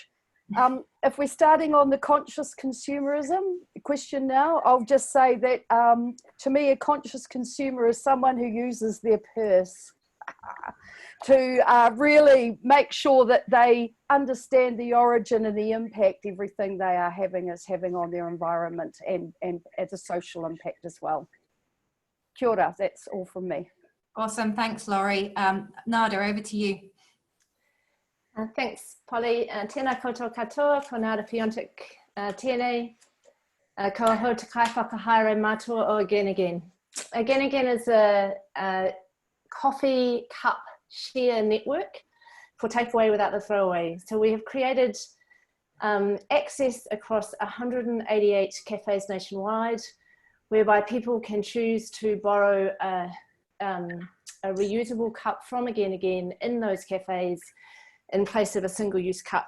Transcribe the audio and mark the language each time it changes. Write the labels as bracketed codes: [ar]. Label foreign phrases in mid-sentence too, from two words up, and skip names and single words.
[en] If we're starting on the conscious consumerism question now, I'll just say that to me, a conscious consumer is someone who uses their purse to really make sure that they understand the origin and the impact everything they are having is having on their environment and as a social impact as well. [mi] Kia ora, [en] that's all from me. Awesome, thanks, Laurie. Nada, over to you. Thanks, Polly. [mi] Tēnā koutou katoa, ko Nada Piontek tēnei. Ko hau te kai whakahaere mātua o Again Again. [en] Again Again is a coffee cup share network for takeaway without the throwaway. So we have created access across 188 cafes nationwide, whereby people can choose to borrow a reusable cup from Again Again in those cafes in place of a single-use cup.